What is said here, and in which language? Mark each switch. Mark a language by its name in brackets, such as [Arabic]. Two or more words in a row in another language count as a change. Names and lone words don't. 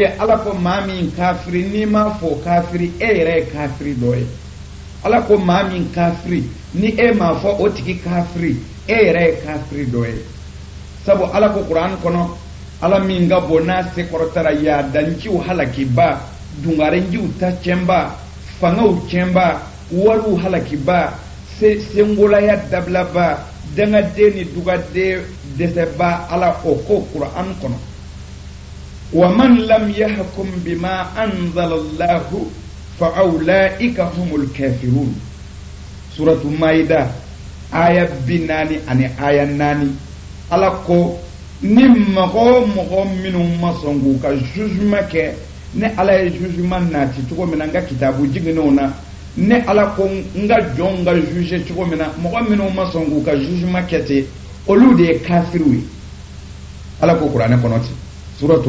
[Bambara] ala ko maa min kafiri n'i m'a fɔ kafiri e yɛrɛ ye kafiri dɔ ye ala ko maa min kafiri ni e m'a fɔ o tigi kafiri e yɛrɛ ye kafiri dɔ ye sabu ala ko kuran kɔnɔ ala min ka bon n'a sekɔrɔtara yaadanciw halakiba dungarenjiw ta tiɲɛba fangaw tiɲɛba wariw halakiba sengolaya dabilaba dangaden ni dugaden dɛsɛba ala o ko kuran kɔnɔ [Arabic] ومن لم يحكم بما أنزل الله فأولئك هم الكافرون سورة المائدة آية 4 ani aya 4 [Bambara] ala ko ni mɔgɔ minnu ma sɔn k'u ka jugement kɛ ne ala ye jugement nati cogo min na n ka kitabu jiginenw na ne ala ko n ka jɔnw ka juge cogo min na mɔgɔ minnu ma sɔn k'u ka jugement kɛ ten olu de ye kafiriw ye ala ko kuranɛ kɔnɔ ten suratu